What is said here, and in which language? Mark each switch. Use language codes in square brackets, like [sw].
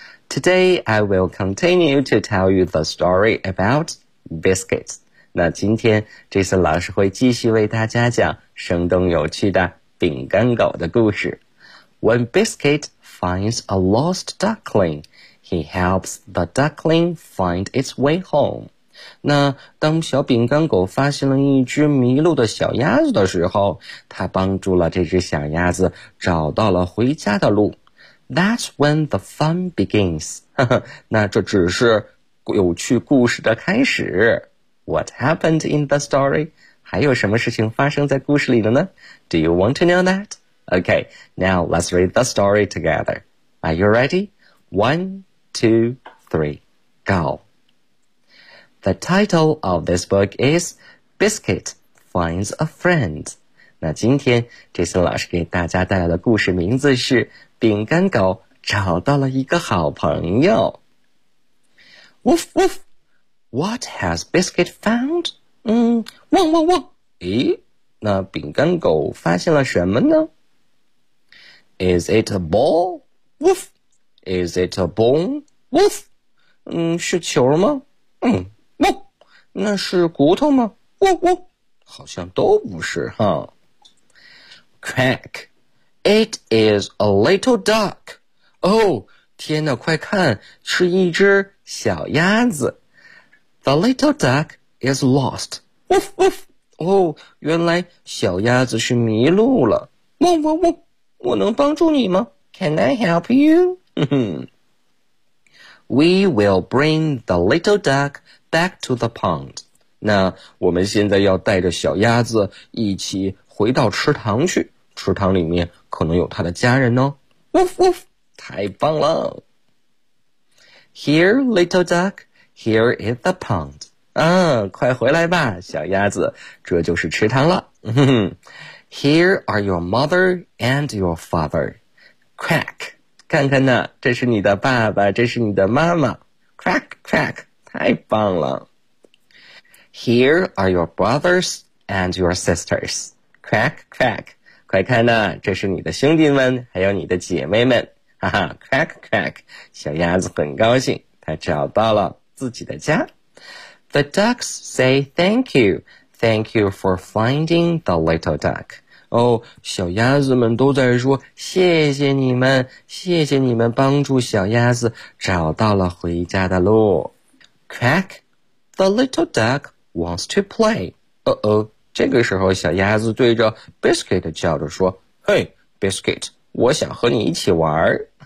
[en] Today, I will continue to tell you the story about biscuits. [zh] 那今天 Jason 老师会继续为大家讲生动有趣的饼干狗的故事。 [en] When Biscuit finds a lost duckling,He helps the duckling find its way home. [zh] 那当小饼干狗发现了一只迷路的小鸭子的时候，他帮助了这只小鸭子找到了回家的路。 [en] That's when the fun begins. [zh] 那这只是有趣故事的开始。 [en] What happened in the story? [zh] 还有什么事情发生在故事里的呢？ [en] Do you want to know that? Okay, now let's read the story together. Are you ready? One, two, three, go. The title of this book is Biscuit Finds a Friend. [zh] 那今天 Jason 老师给大家带来的故事名字是饼干狗找到了一个好朋友。 [en] Woof, woof! What has Biscuit found? [zh] 汪汪汪！咦，那饼干狗发现了什么呢？ [en] Is it a ball? Woof! Is it a bone? Woof! [zh] 是球吗？ [en] Woof! [zh] 那是骨头吗？ [en] Woof! Woof! [zh] 好像都不是哈。 [en] Crack! It is a little duck! Oh! [zh] 天哪，快看，是一只小鸭子。 [en] The little duck is lost. Woof! Woof! [zh] 哦，原来小鸭子是迷路了。 [en] Woof! Woof! Woof! [zh] 我能帮助你吗？ [en] Can I help you? We will bring the little duck back to the pond. [zh] 那我们现在要带着小鸭子一起回到池塘去，池塘里面可能有它的家人哦。 [en] Woof woof! [zh] 太棒了。 [en] Here, little duck, here is the pond. [zh] 啊，快回来吧，小鸭子，这就是池塘了。 [en] Here are your mother and your father. Crack! [zh] 看看呢，这是你的爸爸，这是你的妈妈。 [en] Crack, crack, [zh] 太棒了。 [en] Here are your brothers and your sisters. [zh] Crack, crack, 快看呢，这是你的兄弟们，还有你的姐妹们。哈哈 ,crack, crack, 小鸭子很高兴，它找到了自己的家。 [en] The ducks say thank you for finding the little duck. [zh] 哦，小鸭子们都在说，谢谢你们，谢谢你们帮助小鸭子找到了回家的路。 [en] Quack, the little duck wants to play. [zh] 这个时候小鸭子对着 Biscuit 叫着说，嘿 Biscuit, 我想和你一起玩。